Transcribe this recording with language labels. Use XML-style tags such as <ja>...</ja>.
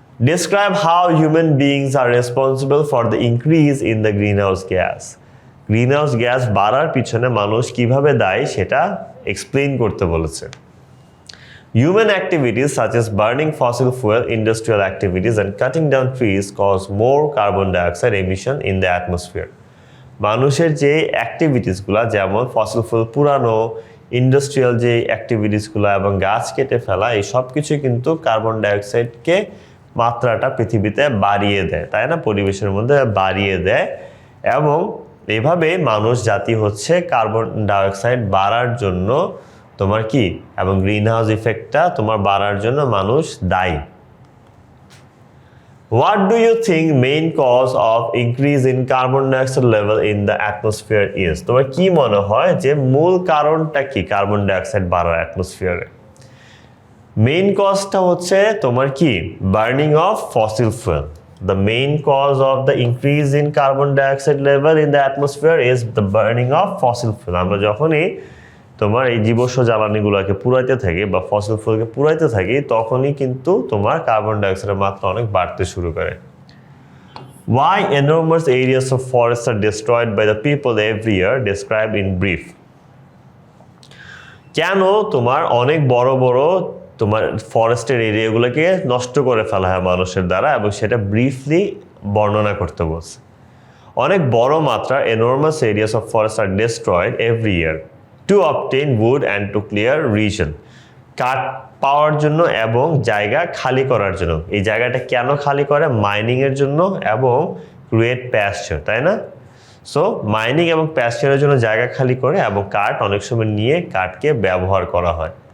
<en>Describe how human beings are responsible for the increase in the greenhouse gas.</en> <bn>Greenhouse gas বাড়ার পিছনে মানুষ কিভাবে দায়ী সেটা এক্সপ্লেইন করতে বলেছে।</bn> <en>Human activities such as burning fossil fuel, industrial activities and cutting down trees cause more carbon dioxide emission in the atmosphere.</en> <bn>মানুষের যে অ্যাক্টিভিটিসগুলো, যেমন ফসিল ফুয়েল পুরানো, ইন্ডাস্ট্রিয়াল যে অ্যাক্টিভিটিসগুলো এবং গাছ কেটে ফেলা, এই সব কিছু কিন্তু কার্বন ডাইঅক্সাইডকে মাত্রাটা পৃথিবীতে বাড়িয়ে দেয়, তাই না? পরিবেশের মধ্যে বাড়িয়ে দেয়, এবং এভাবে মানুষ জাতি হচ্ছে কার্বন ডাইঅক্সাইড বাড়ার জন্য তোমার কি, এবং গ্রিনহাউস ইফেক্টটা তোমার বাড়ার জন্য মানুষ দায়ী।</bn> <en>What do you think main cause of increase in carbon dioxide level in the atmosphere is?</en> <bn>তোমার কি মনে হয় যে মূল কারণটা কি কার্বন ডাইঅক্সাইড বাড়ার অ্যাটমসফিয়ারে? মেইন কজটা হচ্ছে তোমার কি, burning of fossil fuel.</bn> <en>The main cause of the increase in carbon dioxide level in the atmosphere is the burning of fossil fuel.</en> <bn>আমরা যখনই তোমার এই জীবাশ্ম জ্বালানিগুলোকে পুরাইতে থাকি বা ফসিল ফুয়েলকে পুরাইতে থাকি, তখনই কিন্তু তোমার কার্বন ডাইঅক্সাইডের মাত্রা অনেক বাড়তে শুরু করে।</bn> <en>Why enormous areas of forests are destroyed by the people every year? Describe in brief.</en> <bn>কেন তোমার অনেক বড় বড় তোমার ফরেস্টের এরিয়াগুলোকে নষ্ট করে ফেলা হয় মানুষের দ্বারা, এবং সেটা ব্রিফলি বর্ণনা করতে বলছে। অনেক বড় মাত্রা</bn> <en>enormous areas of forests are destroyed every year to obtain wood and to clear region.</en> <bn>কাঠ পাওয়ার জন্য এবং জায়গা খালি করার জন্য। এই জায়গাটা কেন খালি করে? মাইনিং এর জন্য এবং ক্রিয়েট প্যাস্চার, তাই না? সো মাইনিং এবং প্যাস্চারের জন্য জায়গা খালি করে এবং কাঠ অনেক সময় নিয়ে কাঠকে ব্যবহার করা হয়।</bn>